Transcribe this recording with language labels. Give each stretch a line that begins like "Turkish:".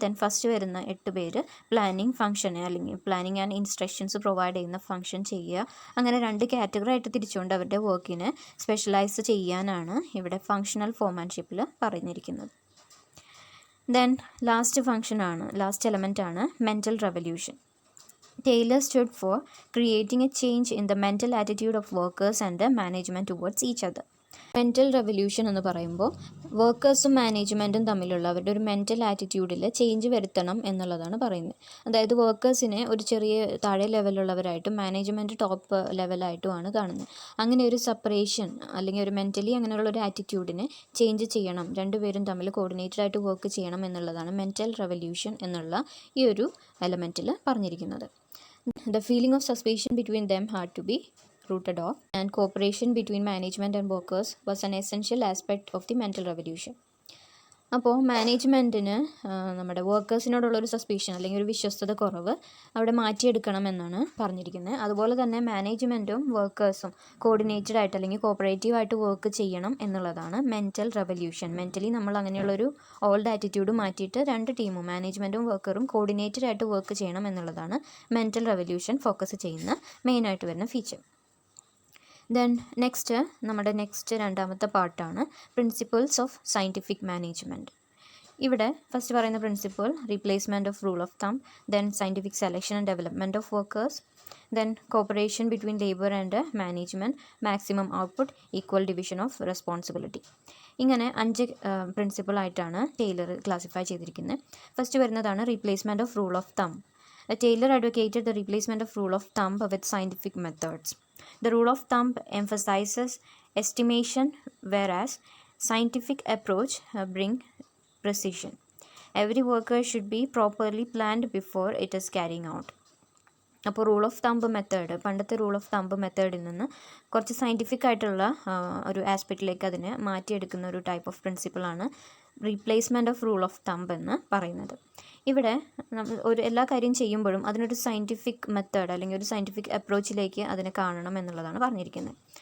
Malayalam: Then first വരുന്ന 8 പേര് planning ഫംഗ്ഷനെ അല്ലെങ്കിൽ പ്ലാനിങ് ആൻഡ് ഇൻസ്ട്രക്ഷൻസ് പ്രൊവൈഡ് ചെയ്യുന്ന ഫംഗ്ഷൻ ചെയ്യുക. അങ്ങനെ 2 കാറ്റഗറി ആയിട്ട് തിരിച്ചുകൊണ്ട് അവരുടെ വർക്കിനെ സ്പെഷ്യലൈസ് ചെയ്യാനാണ് ഇവിടെ ഫങ്ഷണൽ ഫോർമാൻഷിപ്പിൽ പറഞ്ഞിരിക്കുന്നത്. ദെൻ ലാസ്റ്റ് എലമെൻ്റ് ആണ് mental revolution.
English: Taylor stood for creating a change in the mental attitude of workers and the management towards each other.
Malayalam: Mental revolution എന്ന് പറയുമ്പോൾ വർക്കേഴ്സും മാനേജ്മെൻറ്റും തമ്മിലുള്ള അവരുടെ ഒരു മെൻ്റൽ ആറ്റിറ്റ്യൂഡിൽ ചേഞ്ച് വരുത്തണം എന്നുള്ളതാണ് പറയുന്നത്. അതായത് വർക്കേഴ്സിനെ ഒരു ചെറിയ താഴെ ലെവലുള്ളവരായിട്ടും മാനേജ്മെൻറ്റ് ടോപ്പ് ലെവലായിട്ടുമാണ് കാണുന്നത്. അങ്ങനെ ഒരു സെപ്പറേഷൻ അല്ലെങ്കിൽ ഒരു മെൻ്റലി അങ്ങനെയുള്ള ഒരു ആറ്റിറ്റ്യൂഡിനെ ചേഞ്ച് ചെയ്യണം, രണ്ടുപേരും തമ്മിൽ കോർഡിനേറ്റഡ് ആയിട്ട് വർക്ക് ചെയ്യണം എന്നുള്ളതാണ് മെൻ്റൽ റെവല്യൂഷൻ എന്നുള്ള ഈ ഒരു എലമെൻറ്റിൽ പറഞ്ഞിരിക്കുന്നത്.
English: The feeling of suspicion between them had to be rooted off, and cooperation between management and workers was an essential aspect of the mental revolution.
Malayalam: അപ്പോൾ മാനേജ്മെൻറ്റിന് നമ്മുടെ വർക്കേഴ്സിനോടുള്ളൊരു സസ്പീഷൻ അല്ലെങ്കിൽ ഒരു വിശ്വസ്തത കുറവ് അവിടെ മാറ്റിയെടുക്കണം എന്നാണ് പറഞ്ഞിരിക്കുന്നത്. അതുപോലെ തന്നെ മാനേജ്മെൻറ്റും വർക്കേഴ്സും കോർഡിനേറ്റഡ് ആയിട്ട് അല്ലെങ്കിൽ കോപ്പറേറ്റീവ് ആയിട്ട് വർക്ക് ചെയ്യണം എന്നുള്ളതാണ് മെൻ്റൽ റെവല്യൂഷൻ. മെൻ്റലി നമ്മൾ അങ്ങനെയുള്ളൊരു ഓൾഡ് ആറ്റിറ്റ്യൂഡ് മാറ്റിയിട്ട് രണ്ട് ടീമും മാനേജ്മെൻറ്റും വർക്കറും കോർഡിനേറ്റഡ് ആയിട്ട് വർക്ക് ചെയ്യണം എന്നുള്ളതാണ് മെൻ്റൽ റെവല്യൂഷൻ ഫോക്കസ് ചെയ്യുന്ന മെയിനായിട്ട് വരുന്ന ഫീച്ചർ. ദെൻ നമ്മുടെ രണ്ടാമത്തെ പാർട്ടാണ് പ്രിൻസിപ്പിൾസ് ഓഫ് സയൻറ്റിഫിക് മാനേജ്മെൻറ്റ്. ഇവിടെ ഫസ്റ്റ് പറയുന്ന principle replacement of rule of thumb, then scientific selection and development of workers, then corporation between labour and management, maximum output, equal division of responsibility. ഇങ്ങനെ 5 പ്രിൻസിപ്പിളായിട്ടാണ് Taylor classify ചെയ്തിരിക്കുന്നത്. First വരുന്നതാണ് replacement of rule of thumb.
English: Taylor advocated the replacement of rule of thumb with scientific methods. The rule of thumb emphasizes estimation, whereas scientific approach bring precision. Every worker should be properly planned before it is carrying out.
Malayalam: അപ്പോൾ rule of thumb method, പണ്ടത്തെ rule of thumb മെത്തേഡിൽ നിന്ന് കുറച്ച് scientific ആയിട്ടുള്ള ഒരു ആസ്പെക്റ്റിലേക്ക് അതിനെ മാറ്റിയെടുക്കുന്ന ഒരു type of പ്രിൻസിപ്പിളാണ് replacement of rule of thumb എന്ന് പറയുന്നത്. ഇവിടെ നമ്മൾ എല്ലാ കാര്യം ചെയ്യുമ്പോഴും അതിനൊരു സയൻറ്റിഫിക് മെത്തേഡ് അല്ലെങ്കിൽ ഒരു സയൻറ്റിഫിക് അപ്രോച്ചിലേക്ക് അതിനെ കാണണം എന്നുള്ളതാണ് പറഞ്ഞിരിക്കുന്നത്.